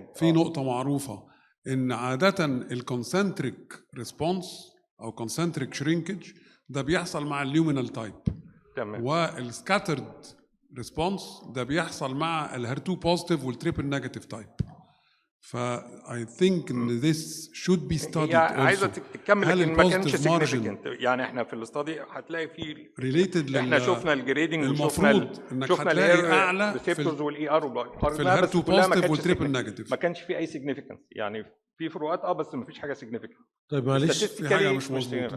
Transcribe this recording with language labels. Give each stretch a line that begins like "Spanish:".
Arabic: في نقطه معروفه ان عاده الكونسنتريك ريسبونس او كونسنتريك شرينكج ده بيحصل مع الليومينال تايب، تمام، والسكاترد ريسبونس ده بيحصل مع الهير2 بوزيتيف والتريبل نيجاتيف تايب.
English: I think ان this should be studied also.
Arabic: عايزه تكمل لكن ما كانش
English: significant
Arabic: يعني احنا في الاستادي هتلاقي في
English: related
Arabic: احنا شفنا الجريدنج المفروض انك هتلاقي اعلى ريسبتورز والاي ار في الهير2 بوزيتيف والتريبل نيجاتيف. ما كانش في اي سيجنيفيكانس، يعني في فروقات بس ما فيش حاجه سيجنيفيكانت. طيب معلش في حاجه مش مظبوطه.